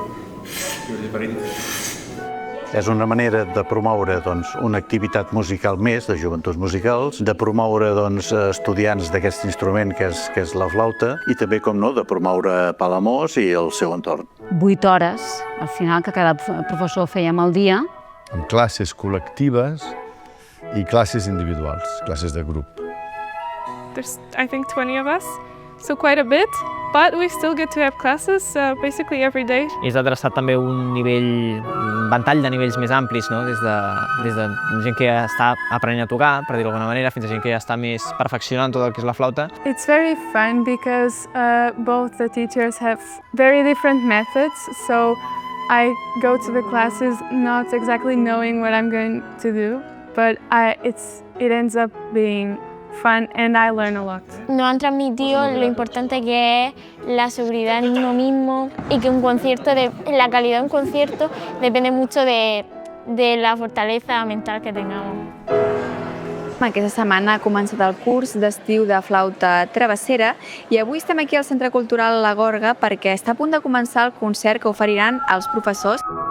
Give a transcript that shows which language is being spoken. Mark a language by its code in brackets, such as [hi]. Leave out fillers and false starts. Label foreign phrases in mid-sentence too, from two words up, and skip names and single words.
[ca] És una manera de promoure una activitat musical més de Joventuts Musicals, de promoure estudiants d'aquest instrument que és la flauta i també, com no, de promoure Palamós i el seu entorn. 8 hores, al final, que cada professor fèiem al dia. Amb classes col·lectives i classes individuals, classes de grup. [en] There's, I think, 20 of us, so quite a bit, but we still get to have classes basically every day. [ca] És adreçat també un ventall de nivells més amplis, no? Des de gent que ja està aprenent a tocar, per dir-ho d'alguna manera, fins a gent que ja està més perfeccionant tot el que és la flauta. [en] It's very fun because both the teachers have very different methods, so I go to the classes not exactly knowing what I'm going to do, but it ends up being fun and I learn a lot. [es] Nos han transmitido lo importante que es la seguridad en uno mismo y que la calidad de un concierto depende mucho de la fortaleza mental que tengamos. [ca] Aquesta setmana ha començat el curs d'estiu de flauta travessera i avui estem aquí al Centre Cultural La Gorga perquè està a punt de començar el concert que oferiran els professors.